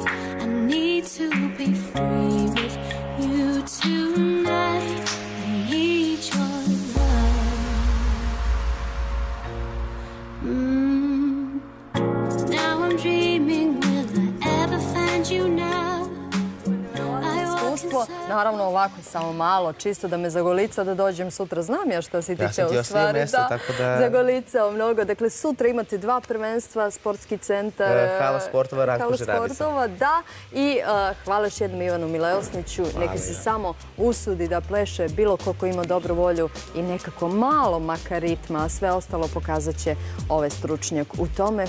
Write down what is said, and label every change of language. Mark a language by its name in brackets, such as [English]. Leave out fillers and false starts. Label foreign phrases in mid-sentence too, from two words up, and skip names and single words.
[English] I need to be free with you tonight. I need your Now I'm dreaming, will I ever find you now? [Serbian] Iskustvo, naravno ovako samo malo, čisto da me zagolica da dođem sutra. Znam ja šta si ti htio u stvari. Zagolicao mnogo. Dakle, sutra imate 2 prvenstva, sportski centar. Hala sportova, Ranko Žerabica. Da. I hvala još jednom Ivanu Mileosniću. Neka se samo usudi da pleše bilo ko ima dobru volju i nekako malo makar ritma, a sve ostalo pokazat će ovaj stručnjak u tome.